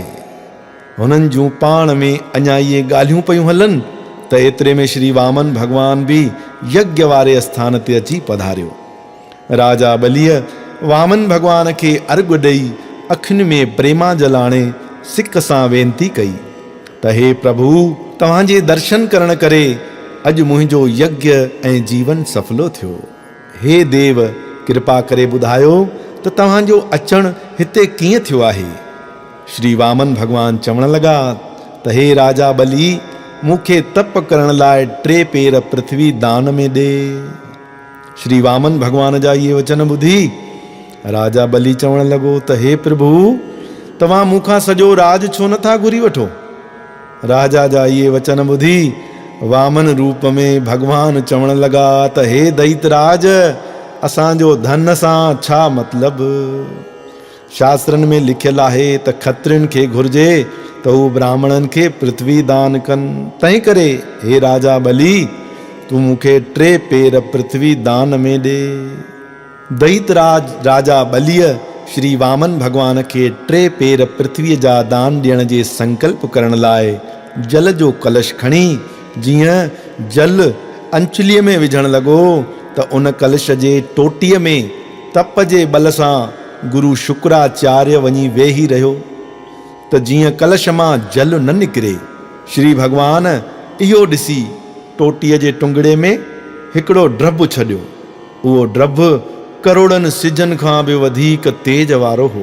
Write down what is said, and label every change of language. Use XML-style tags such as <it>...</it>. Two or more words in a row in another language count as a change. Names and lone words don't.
<sd>हुननि जूं पाण में अञा इहे ॻाल्हियूं पयूं हलनि त एतिरे में श्री वामन भगवान बि यज्ञ वारे स्थान ते अची पधारियो। राजा बलीअ वामन भगवान खे अर्घ ॾेई अखियुनि में प्रेमा जलाणे सिक सां वेनती कई त हे प्रभु, तव्हांजे दर्शन करण करे अॼु मुंहिंजो यज्ञ ऐं जीवन सफलो थियो। हे देव, कृपा करे ॿुधायो त तव्हांजो अचणु हिते कीअं थियो आहे। श्री वामन भगवान चवण लॻा त हे राजा बली, मूंखे तप करण लाइ 3 पेर पृथ्वी दान में ॾे। श्री वामन भगवान जा इहे वचन ॿुधी राजा बली चवण लॻो त हे प्रभु, तव्हां मूंखां सॼो राज छो नथा घुरी वठो। राजा जा इहे वचन ॿुधी वामन रूप में भगवान चवण लॻा त हे दैतराज, असांजो धन सां छा मतिलबु। शास्त्रनि में लिखियलु आहे त खत्रियुनि खे घुर्जे त हू ब्राह्मणनि खे पृथ्वी दान कनि। तंहिं करे हे राजा बली, तूं मूंखे 3 पेर पृथ्वी दान में ॾे। दैतराज राजा बलीअ श्री वामन भगवान खे 3 पेर पृथ्वीअ जा दान ॾियण जे संकल्प करण लाइ जल जो कलश खणी जीअं जल अंचुलीअ में विझण लॻो त उन कलश जे टोटीअ में तप जे बल सां गुरु शुक्राचार्य वञी वेही रहियो त जीअं कलश मां जल न निकिरे। श्री भगवान इहो ॾिसी टोटीअ जे टुंगड़े में हिकिड़ो ड्रब छॾियो। उहो ड्रब करोड़नि सिजनि खां बि वधीक तेज वारो हो।</sd>